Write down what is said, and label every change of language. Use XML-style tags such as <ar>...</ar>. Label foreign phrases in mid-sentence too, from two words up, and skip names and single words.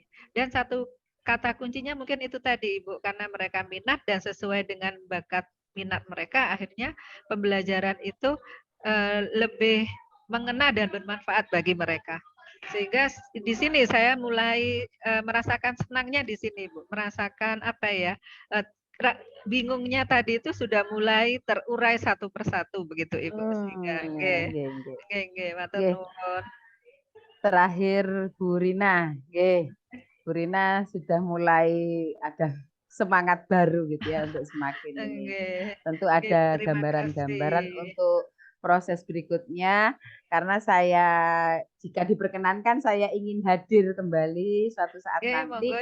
<id>Dan satu kata kuncinya mungkin itu tadi Ibu, karena mereka minat dan sesuai dengan bakat minat mereka, akhirnya pembelajaran itu lebih mengena dan bermanfaat bagi mereka. Sehingga di sini saya mulai merasakan senangnya di sini Bu, merasakan apa ya, bingungnya tadi itu sudah mulai terurai satu persatu begitu Ibu, sehingga nggih,</id> <jv>Nggih, nggih. nggih, matur Nggih. nuwun.</jv> <id>Terakhir Bu Rina, nggih. Bu Rina sudah mulai ada semangat baru gitu ya untuk semakin ini. Nggih. Tentu Nggih, ada terima gambaran-gambaran kasih. untuk proses berikutnya, karena saya jika diperkenankan saya ingin hadir kembali suatu saat</id> <jv>Nggih, monggo</jv>